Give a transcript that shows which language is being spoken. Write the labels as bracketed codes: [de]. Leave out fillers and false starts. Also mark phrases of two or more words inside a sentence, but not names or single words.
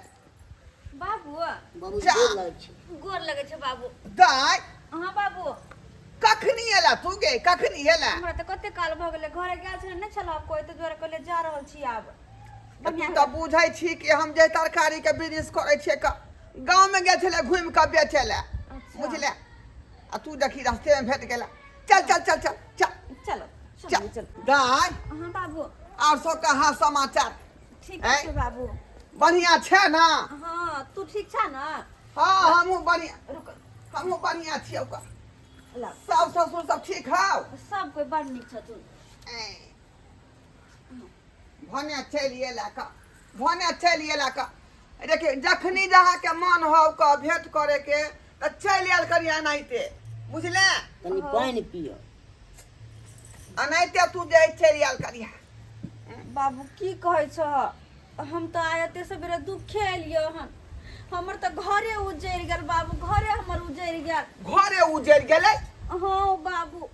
[mai] बाबू बाबू गोर लगे छै बाबू। दाई हां बाबू कखनी एला तू गे, कखनी एला? हमरा त कते काल भ गेले, घरे गेल छले नै छला कोई, त द्वारा कहले जा रहल छी आब। तू त बुझै छी कि हम जे तरकारी के बिजनेस करे छिए का गांव में गेल छले घूम के बेचे ले, बुझले। आ तू देखी रास्ते में भेट गेला, चल चल चल चल चल चलो चल चल। दाई हां बाबू और सब कहा समाचार ठीक छै बाबू, बढ़िया छे ना? हां तू ठीक छ ना? हां हमहू बढ़िया, रुक हमहू बढ़िया छिए ओका। ला सास ससुर सब ठीक हौ? सब कोई बड़ नीक छथुन। भने चलिए ला का, भने चलिए ला का। देखिए जखनी जहाँ के मन हो का भेंट करे के त चल आयल करिया नाइते, बुझले। तनी पानी पियो, अनाइते तू जे चल आयल करिया। बाबू की कहै छ, हम त आयते सबेरे दुखे एलियो हन, हमर त घरे उजैर गेल बाबू, घरे हमर उजैर गेल। घरे उजड़ गेलै? हां बाबू।